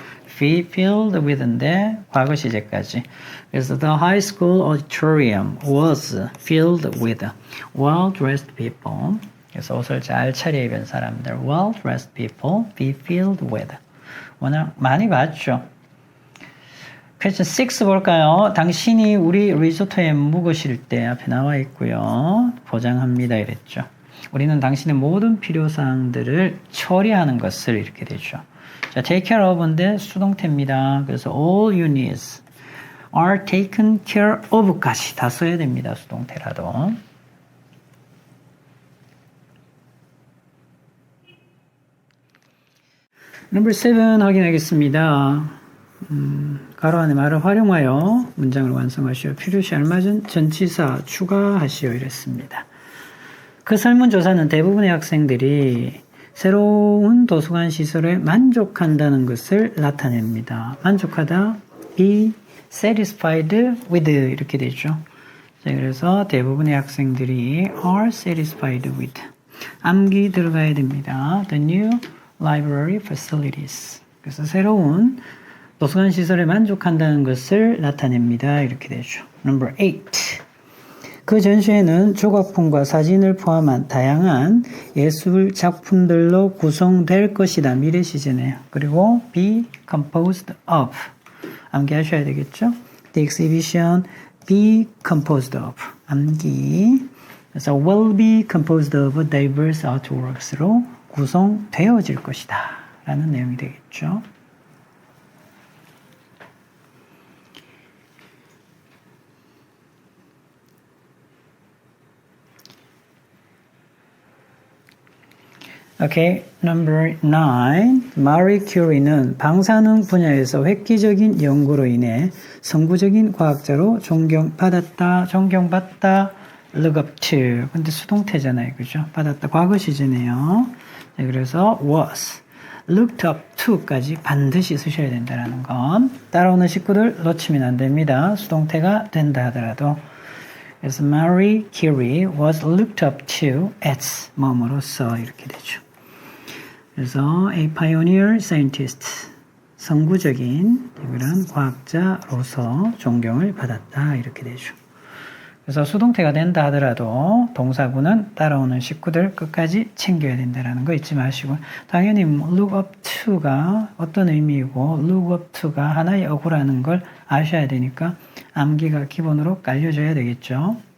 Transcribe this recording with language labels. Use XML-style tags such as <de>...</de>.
<ko>filled with인데 과거 시제까지. 그래서</ko> <en>the high school auditorium was filled with well-dressed people.</en> <ko>그래서 옷을 잘 차려입은 사람들,</ko> <en>well-dressed people, be filled with.</en> <ko>워낙 많이 봤죠.</ko> <en>Question 6</en> <ko>볼까요? 당신이 우리 리조토에 묵으실 때 앞에 나와 있고요. 보장합니다 이랬죠. 우리는 당신의 모든 필요사항들을 처리하는 것을 이렇게 되죠. 자,</ko> <en>take care of</en> <ko>인데 수동태입니다. 그래서</ko> <en>all your needs are taken care of</en> <ko>까지 다 써야 됩니다. 수동태라도.</ko> <en>Number 7</en> <ko>확인하겠습니다. 가로 안에 말을 활용하여 문장을 완성하시오. 필요시 알맞은 전치사 추가하시오 이랬습니다. 그 설문조사는 대부분의 학생들이 새로운 도서관 시설에 만족한다는 것을 나타냅니다. 만족하다,</ko> <en>be satisfied with</en> <ko>이렇게 되죠. 자, 그래서 대부분의 학생들이</ko> <en>are satisfied with</en> <ko>암기 들어가야 됩니다.</ko> <en>The new library facilities.</en> <ko>그래서 새로운 도서관 시설에 만족한다는 것을 나타냅니다. 이렇게 되죠.</ko> <en>Number 8.</en> <ko>그 전시회는 조각품과 사진을 포함한 다양한 예술 작품들로 구성될 것이다. 미래 시제네요. 그리고</ko> <en>be composed of.</en> <ko>암기하셔야 되겠죠?</ko> <en>The exhibition be composed of.</en> <ko>암기. 그래서</ko> <en>will be composed of diverse artworks로</en> <ko>구성되어질 것이다. 라는 내용이 되겠죠.</ko> <en>Okay, number 9.</en> <ko>마리 큐리는 방사능 분야에서 획기적인 연구로 인해 선구적인 과학자로 존경받았다,</ko> <en>look up to.</en> <ko>근데 수동태잖아요, 그죠? 받았다, 과거 시제네요. 네, 그래서</ko> <en>was, looked up to</en> <ko>까지 반드시 쓰셔야 된다는 건 따라오는 식구들 놓치면 안 됩니다. 수동태가 된다 하더라도. 그래서</ko> <en>Marie Curie was looked up to as</en> <ko>뭐뭐로서 이렇게 되죠. 그래서</ko> <en>a pioneer scientist,</en> <ko>선구적인 그런 과학자로서 존경을 받았다 이렇게 되죠. 그래서 수동태가 된다 하더라도 동사구는 따라오는 식구들 끝까지 챙겨야 된다는 거 잊지 마시고 당연히</ko> <en>look up to</en> <ko>가 어떤 의미이고 look up to가 하나의 어구라는 걸 아셔야 되니까 암기가 기본으로 깔려줘야 되겠죠.</ko>